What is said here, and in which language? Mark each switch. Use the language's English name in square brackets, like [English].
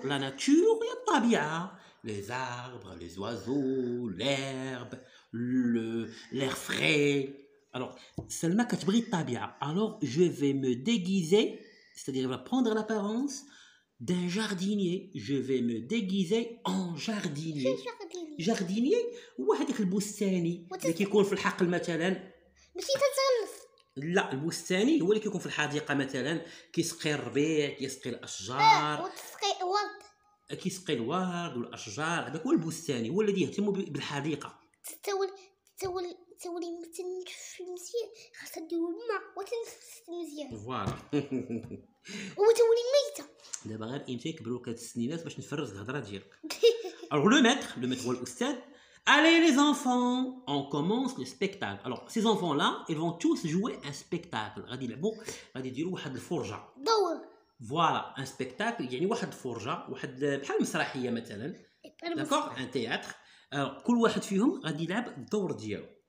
[French] La nature, il y a الطبيعة. Les arbres, les oiseaux, l'herbe, l'air frais. Alors, Selma [Arabic] كتبغي الطبيعة. [French] Alors, je vais me déguiser, c'est-à-dire, elle va prendre l'apparence d'un jardinier. Je vais me déguiser en jardinier. [Arabic] jardinier هو هذاك البستاني اللي كيكون في الحقل مثلا. ماشي تتغلف. لا البستاني هو اللي كيكون في الحديقه مثلا كيسقي الربيع كيسقي الاشجار وتسقي ورد. كيسقي الورد والاشجار. هذاك هو البستاني هو الذي يهتم بالحديقه. تولي تنفس مزيان خاصها دير الماء وتنفس مزيان. فوالا. وتولي ميته. دابا غير امتى يكبروا لك هاد السنينات باش نفرز الهضره ديالك. [French] Alors le maître [Arabic] هو الاستاذ. [French] Allez les enfants, on commence le spectacle. Alors ces enfants-là, ils vont tous jouer un spectacle. [Arabic] غادي يلعبوا غادي يديروا واحد الفرجه. دور. فوالا ان سبيكتاكل يعني واحد الفرجه واحد بحال المسرحيه مثلا. [French] d'accord, un théâtre. [Arabic] Alors كل واحد فيهم غادي يلعب الدور ديالو.